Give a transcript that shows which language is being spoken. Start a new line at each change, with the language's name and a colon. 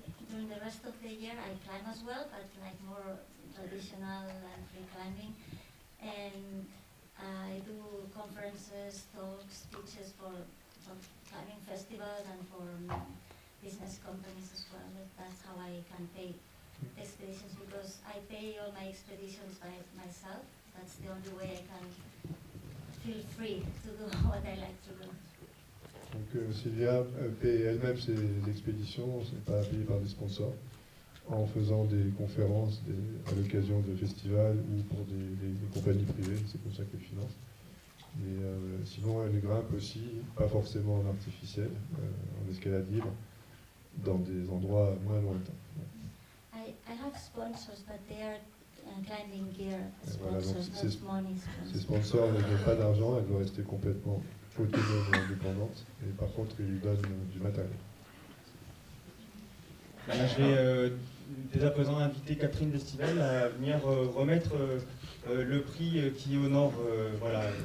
English: During the rest of the year I climb as well, but like more traditional and free climbing, and I do conferences, talks, speeches for climbing festivals and for business companies as well. That's how I can pay expeditions, because I pay all my expeditions by myself. That's the only way I can feel free to do what I like to do.
French: Donc Sylvia paye elle-même ses expéditions, c'est pas payé par des sponsors, en faisant des conférences à l'occasion de festivals ou pour des compagnies privées, c'est comme ça qu'elle finance. Mais sinon elle grimpe aussi, pas forcément en artificiel, en escalade libre, dans des endroits moins lointains.
English: I have sponsors, but they are climbing gear
French: Voilà,
English: sponsors,
French: donc
English: not money sponsors.
French: ces sponsors ne donnent pas d'argent, elle doit rester complètement autonome et indépendante, et par contre ils lui donnent du matériel. Je vais dès à présent inviter Catherine Destivelle à venir remettre le prix qui honore voilà,